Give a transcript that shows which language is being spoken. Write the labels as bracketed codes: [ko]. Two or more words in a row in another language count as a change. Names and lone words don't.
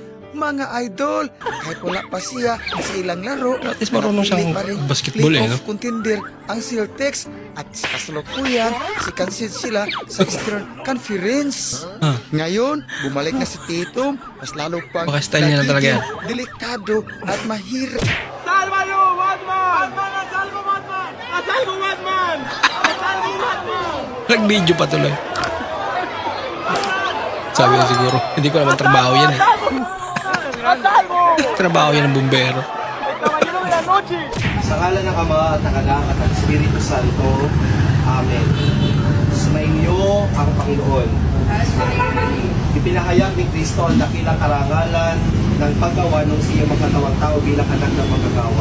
[tl] Mga idol, kahit wala pa siya sa ilang laro, At least marunong siyang pa rin basketball eh, no? [en] playoff contender [tl] ang Celtics at sa kasalukuyan, sikansid sila sa Eastern Conference. Ngayon, bumalik na si Tatum, mas lalo pang Baka style niya na talaga yan. delikado at mahirap. [es] Salva yo, Batman! Batman! Salva Batman! Salva Batman! Salva Batman! [tl] Nag-video pa tuloy. Sabi ko siguro, hindi ko naman trabaho yan eh. Trabaho yan ng bumbero. Sa ngalan ng Ama at ng Anak at ng Espiritu Santo. Amen. Sumainyo ang Panginoon. Ipinahayag ni Kristo ang dakilang karangalan ng paggawa ng siyang makatawang tao bilang anak ng magagawa.